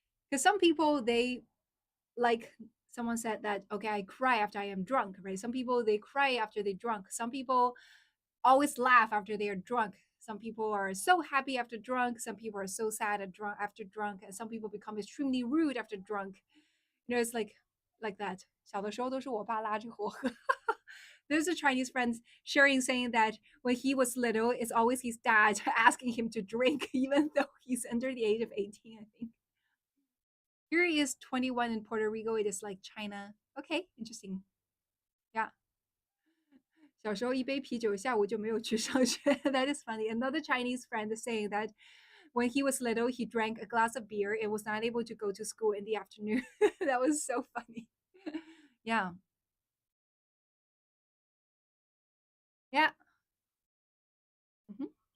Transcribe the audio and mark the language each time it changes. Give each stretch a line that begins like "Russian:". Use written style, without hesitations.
English: Because some people they like someone said that okay, I cry after I am drunk, right? Some people they cry after they drunk. Some people always laugh after they are drunk. Some people are so happy after drunk. Some people are so sad after drunk, and some people become extremely rude after drunk. You know, it's like that.
Chinese: 小的时候都是我爸拉着我喝.
English: There's a Chinese friend sharing saying that when he was little, it's always his dad asking him to drink, even though he's under the age of 18, I think. Here he is 21 in Puerto Rico. It is like China. Okay, interesting. Yeah.
Chinese: 小时候一杯啤酒，下午就没有去上学.
English: That is funny. Another Chinese friend is saying that when he was little, he drank a glass of beer and was not able to go to school in the afternoon. That was so funny. Yeah. Yeah. Mhm.